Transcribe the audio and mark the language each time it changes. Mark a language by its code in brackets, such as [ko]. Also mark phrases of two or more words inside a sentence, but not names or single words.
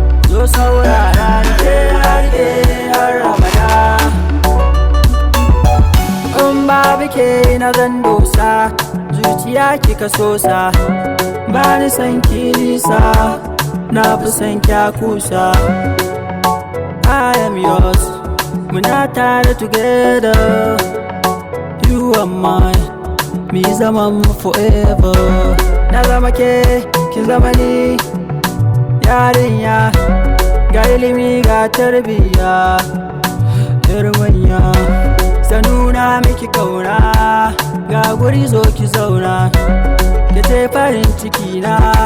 [ha] Zo saurara ni ke na riƙe har abada. In babu ke na zan dosa, zuciya kika sosa, ba ni son ki nisa. Na fi son kya kusa. [en] I am yours. [ha] Muna tare [en] together. You are mine. [ha] Mi zaman mu forever. Na zama ke, kin zama ni. Yarinya, ga ilimi ga tarbiyya. Yar manya, zan nuna miki kauna. Ga guri zo ki zauna. Ke ce farin ciki na.